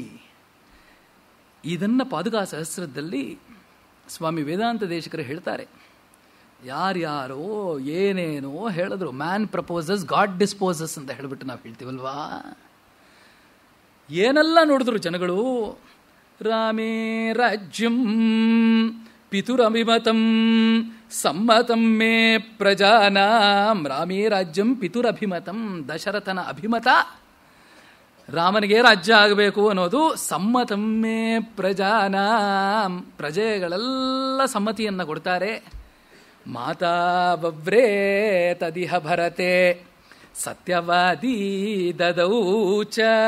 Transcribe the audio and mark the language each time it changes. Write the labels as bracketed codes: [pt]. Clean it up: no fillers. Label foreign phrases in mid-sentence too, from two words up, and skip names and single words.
[kn] ಇದನ್ನು ಪಾದುಕಾ ಸಹಸ್ರದಲ್ಲಿ ಸ್ವಾಮಿ ವೇದಾಂತ ದೇಶಿಕರು ಹೇಳ್ತಾರೆ. ಯಾರ್ಯಾರೋ ಏನೇನೋ ಹೇಳಿದ್ರು. [en] man proposes god disposes [kn] ಅಂತ ಹೇಳಿಬಿಟ್ಟು ನಾವು ಹೇಳ್ತೀವಲ್ವಾ. ಏನೆಲ್ಲ ನೋಡಿದ್ರು ಜನಗಳು. [sa] ರಾಮೇ ರಾಜ್ಯಂ ಪಿತುರಭಿಮತಂ ಸಮ್ಮತಂ ಮೇ ಪ್ರಜಾನಾಂ. ರಾಮೇ ರಾಜ್ಯಂ ಪಿತುರಭಿಮತಂ. [kn] ದಶರಥನ ಅಭಿಮತ ರಾಮನಿಗೆ ರಾಜ್ಯ ಆಗಬೇಕು ಅನ್ನೋದು. [sa] ಸಮ್ಮತಂ ಮೇ ಪ್ರಜಾನಾಂ. [kn] ಪ್ರಜೆಗಳೆಲ್ಲ ಸಮ್ಮತಿಯನ್ನು ಕೊಡ್ತಾರೆ. [sa] ಮಾತಾ ಬವ್ರೇ ತದಿಹ ಭರತೆ ಸತ್ಯವಾದಿ ದದೌಚ.